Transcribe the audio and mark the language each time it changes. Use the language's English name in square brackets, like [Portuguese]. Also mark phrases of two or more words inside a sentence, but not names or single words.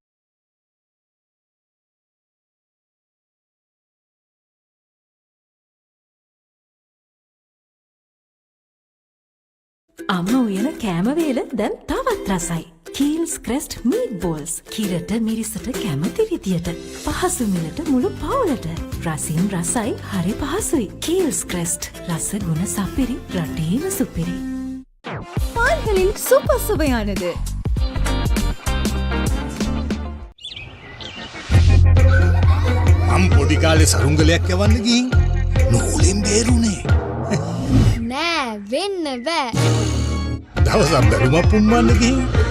[Sinhala] අම්ම උයන කෑම වේල දැන් තවත් රසයි. කීල්ස් ක්‍රෙස්ට් මීට් බෝල්ස්. කිරට මිරිසට කැමති විදියට. පහසු මිලට මුළු පවුලට. රසින් රසයි හරි පහසුයි. කීල්ස් ක්‍රෙස්ට් රස ගුණ සපිරි රටේම සුපිරි. [Tamil] பால்களில் சூப்பர் சுவையானது. [Sinhala] මම පොඩි කාලේ සරුංගලයක් යවන්න ගිහින් නූලෙන් බේරුනේ. නෑ වෙන්න බෑ. දවසක් බැලුමක් පුම්මන්න ගිහින්